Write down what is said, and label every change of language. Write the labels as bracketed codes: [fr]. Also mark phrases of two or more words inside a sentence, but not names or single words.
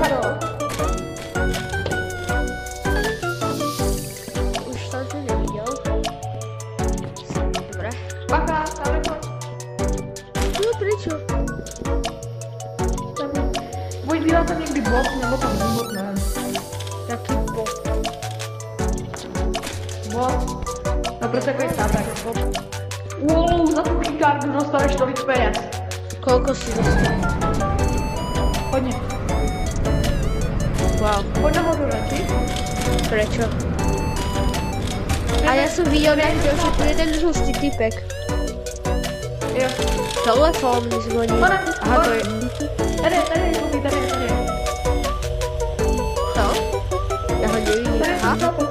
[sk] Už som to nevidel. Dobre. Bacha, stále poď. No prečo? Buď býval tam niekdy bot, nebo tam bot, neviem. Taký bot. Bot. [cs] No proč takový státek, bot. Wow, za tu keycardu dostaneš tolik peněz. [sk] Koľko si dostal? [cs] Hodně. Wow. Pojď nahoru radši. [sk] Prečo? A ja som videl nejakého, že tu je ten hustý typek. [cs] Jo. [sk] Telefón mi zvoní. Aha, to je... [cs] Tady. [sk] To? Ja ho nevidím. Aha.